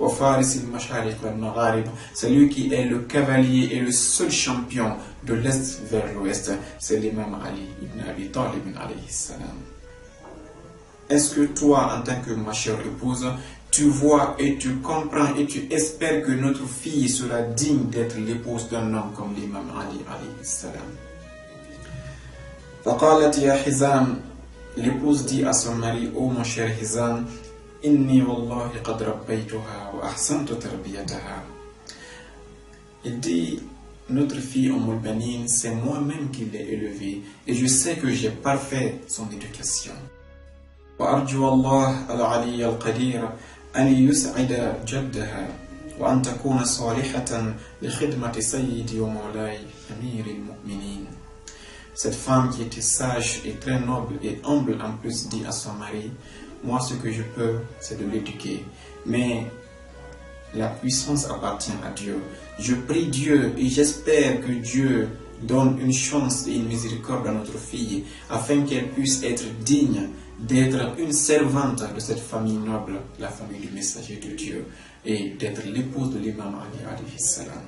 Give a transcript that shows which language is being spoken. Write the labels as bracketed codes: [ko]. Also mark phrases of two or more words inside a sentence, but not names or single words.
[fr] C'est lui qui est le cavalier et le seul champion de l'Est vers l'Ouest. C'est l'imam Ali ibn Abi Talib [ar] عليه السلام. [fr] Est-ce que toi, en tant que ma chère épouse, tu vois et tu comprends et tu espères que notre fille sera digne d'être l'épouse d'un homme comme l'imam Ali [ar] عليه السلام? فقالت يا حزام, [fr] l'épouse dit à son mari, oh mon cher Hizam, [ar] إني والله قد ربيتها وأحسنت تربيتها. [fr] Il dit, notre fille Al-Banin, c'est moi-même qui l'ai élevée et je sais que j'ai parfait son éducation. [ar] وأرجو الله العلي القادر أن يسعد جدها وأن تكون صالحة لخدمة سيدي ومولاي أمير المؤمنين. [fr] Cette femme qui était sage et très noble et humble en plus dit à son mari, moi ce que je peux c'est de l'éduquer, mais la puissance appartient à Dieu. Je prie Dieu et j'espère que Dieu donne une chance et une miséricorde à notre fille afin qu'elle puisse être digne d'être une servante de cette famille noble, la famille du messager de Dieu, et d'être l'épouse de l'imam Ali [ar] عليه السلام.